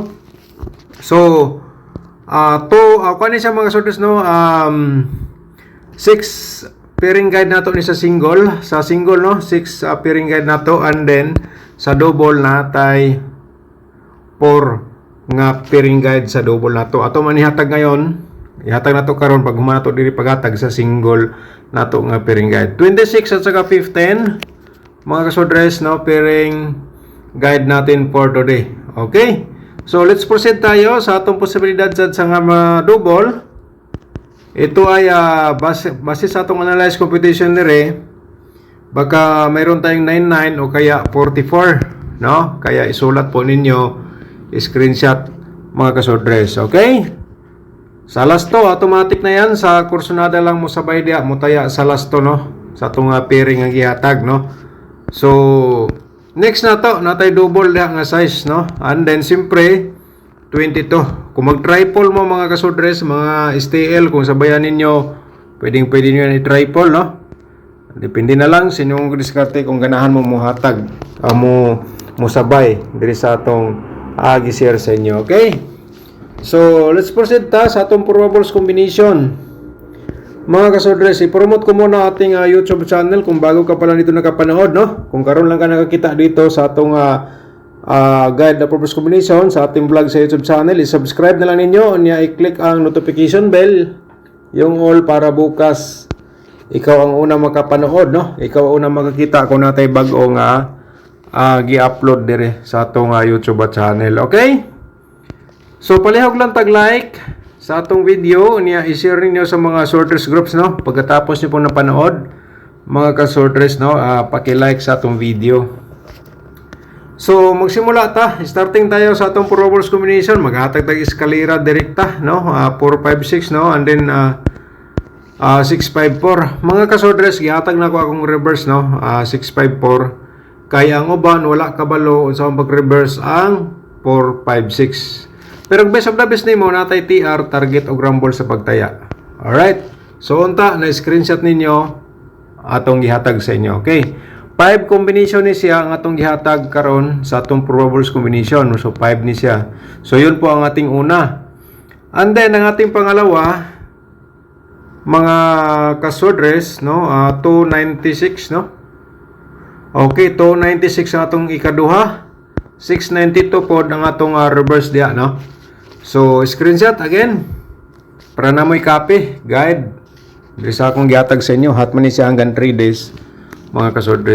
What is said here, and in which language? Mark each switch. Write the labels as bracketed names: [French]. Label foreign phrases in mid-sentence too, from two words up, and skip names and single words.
[Cebuano] So kani siya mga kasordres, no, 6 [English] pairing guide [Cebuano] nato ni sa single, no, 6 [English] pairing guide [Cebuano] nato, [English] and then [Cebuano] sa double natay 4 nga [English] pairing guide [Cebuano] sa double nato. Ato man ihatag ngayon, ihatag nato karon pag humana to diri paghatag sa single nato nga [English] pairing guide. [Filipino] 26 at saka 15 mga kasordres, no, [English] pairing guide [Filipino] natin [English] for today. [Cebuano] Okay? So [English] let's proceed [Cebuano] tayo sa atong posibilidad sa nga double. [Filipino] Ito ay base sa atong [English] analyze competition [Filipino] dire, baka mayroon tayong 99 o kaya 44, no? Kaya isulat po ninyo, screenshot mga kasordres. Okay? Sa last to, automatic na yan. [Cebuano] Sa kursonada lang mo sabay dia mo taya sa last to, no, sa atong pairing ang gihatag, no. So next na to, natay double dia nga size, no. [English] And then siyempre 22. [Cebuano] Kung mag-triple mo mga kasordres, mga STL, kung sabayan ninyo, [Filipino] pwede nyo yan i-triple, [Cebuano] no. Depende na lang sa inyong diskarte kung ganahan mo muhatag, mo sabay diri sa atong gi-share sa inyo. Okay? So [English] let's proceed [Cebuano] ta sa atong [English] probables combination. [Cebuano] Mga kasordres, [Filipino] i-promote ko muna ating YouTube channel kung bago ka pala dito nakapanood, no? [Cebuano] Kung karon lang ka nakakita dito sa atong guide na [English] probables combination [Cebuano] sa ating vlog sa YouTube channel, i-subscribe na lang ninyo, niya i-click ang [English] notification bell, [Cebuano] yung all, para bukas ikaw ang una makapanood, no? Ikaw ang una makakita kung natay bag-o nga gi-upload dire sa atong YouTube channel. Okay? So palihog lang tag-like sa atong video, niya i-share niyo sa mga sorters groups, no, [Filipino] pagkatapos niyo pong napanood [Cebuano] mga ka-sorters, no, paki-like sa atong video. So magsimula ta, [Filipino] starting tayo [Cebuano] sa atong [English] probables combination, [Cebuano] maghatag tag eskalera direkta, no, 456, no, and then 654. Mga ka-sorters, gihatag na ko akong reverse, no, 654 Kaya ang uban wala kabalo sa pag-reverse ang 4, 5, 6. Pero ang [English] best of the best [Cebuano] nimo natay TR target og rumble sa pagtaya. Alright. So unta na screenshot ninyo atong gihatag sa inyo. Okay. 5 combination ni siya ang atong gihatag karon sa atong [English] probables combination. [Cebuano] So 5 ni siya. [Filipino] So yun po ang ating una. [English] And then [Filipino] ang ating pangalawa, mga kasodres, no? 296, [Cebuano] no? Okay, 296 ang atong ikaduha. 692 po ang atong reverse diya, no? So screenshot again para na mo'y copy, guide. Diri sa akong gihatag sa inyo, hot man ni siya hanggang 3 days, mga kasodres.